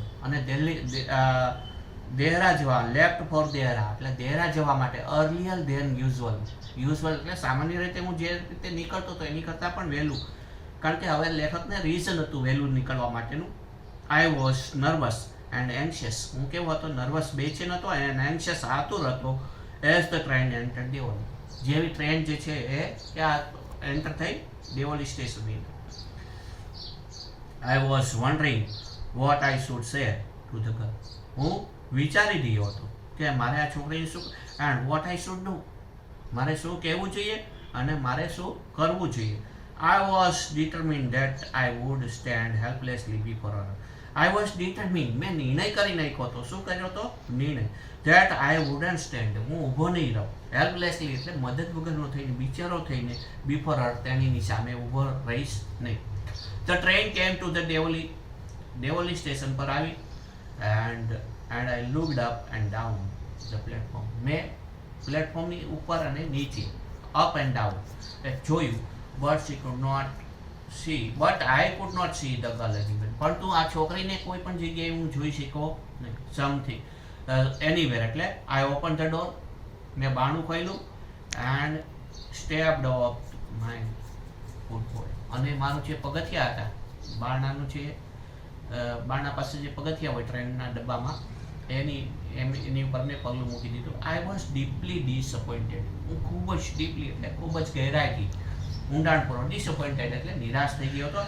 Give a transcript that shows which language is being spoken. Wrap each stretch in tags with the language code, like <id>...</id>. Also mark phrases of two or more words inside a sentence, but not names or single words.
<gu>અને દેહરા જવા,</gu> <en>left for</en> <gu>દેહરા એટલે દેહરા જવા માટે,</gu> <en>earlier than usual.</en> <gu>યુઝ્યુઅલ એટલે સામાન્ય રીતે હું જે રીતે નીકળતો હતો એની કરતાં પણ વહેલું, કારણ કે હવે લેખકને રીઝન હતું વહેલું નીકળવા માટેનું.</gu> <en>I was nervous and anxious.</en> <gu>હું કેવો હતો? નર્વસ, બેચેન હતો,</gu> <en>and anxious,</en> <gu>આતુર હતો.</gu> <en>as the train enter</en> <gu>દેવોલી. જેવી ટ્રેન જે છે એ ક્યાં એન્ટર થઈ? દેવોલી સ્ટેશનની.</gu> <en>I was wondering what I should say to the girl.</en> <gu>હું વિચારી રહ્યો હતો કે મારે આ છોકરીને શું,</gu> <en>and what I should do,</en> <gu>મારે શું કહેવું જોઈએ અને મારે શું કરવું જોઈએ.</gu> <en>I was determined that I would stand helplessly before her. I was determined,</en> <gu>મેં નિર્ણય કરી નાખ્યો હતો. શું કર્યો હતો? નિર્ણય.</gu> <en>That I wouldn't stand,</en> <gu>હું ઊભો નહીં રહું. Helplessly એટલે મદદ વગરનો થઈને, બિચારો થઈને,</gu> <en>before her,</en> <gu>તેની સામે ઊભો રહીશ નહીં.</gu> <en>The train came to the Devoli station</en> <gu>પર આવી,</gu> <en>and I looked up and down the platform.</en> <gu>મેં પ્લેટફોર્મની ઉપર અને નીચે,</gu> <en>up and down</en> <gu>જોયું.</gu> <en>But I could not see the girl anywhere.</en> <gu>પરંતુ આ છોકરીને કોઈ પણ જગ્યાએ હું જોઈ શક્યો નહીં.</gu> <en>Something, anywhere એટલે I opened the door,</en> <gu>મેં બારણું ખોલ્યું,</gu> <en>and stepped up my footboard.</en> <gu>અને મારું જે પગથિયા હતા, બારણાનું જે બારણા પાસે જે પગથિયા હોય ટ્રેનના ડબ્બામાં, એની ઉપર મેં પગલું મૂકી દીધું.</gu> <en>I was deeply disappointed.</en> <gu>હું ખૂબ જ ડીપલી એટલે ખૂબ જ ગહેરાઈથી, ઊંડાણપૂર્વક, ડિસઅપોઇન્ટેડ એટલે નિરાશ થઈ ગયો હતો.</gu>